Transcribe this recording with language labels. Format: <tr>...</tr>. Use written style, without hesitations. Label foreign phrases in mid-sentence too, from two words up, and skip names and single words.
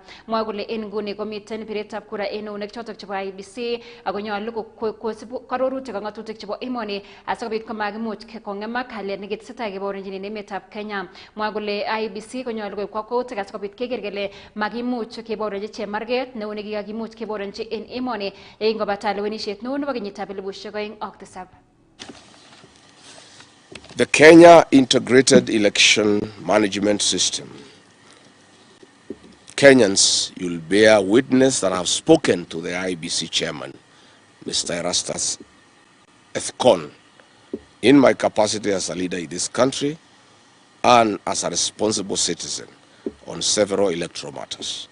<kln>Mwa kole en nguni komiten biretab kura en eunek chotok chebo IEBC ako nyolu kosib karorutik ak ng'atutik chebo emoni asikobit komakimuch kong'emak kalyet nekitesetai keborenjin en emetab Kenya. Mwa kole IEBC konyolu koib kakwautik asikobit keker kele makimuch keborenji chemarget neu nekikakimuch keborenji en emoni yekingobata lewenisiet neo nebo kenyitab 2007.</kln> <en>The Kenya Integrated Election Management System. Kenyans, you'll bear witness that I've spoken to the IEBC chairman, Mr. Erastus Ethkon, in my capacity as a leader in this country and as a responsible citizen on several electoral matters.</en>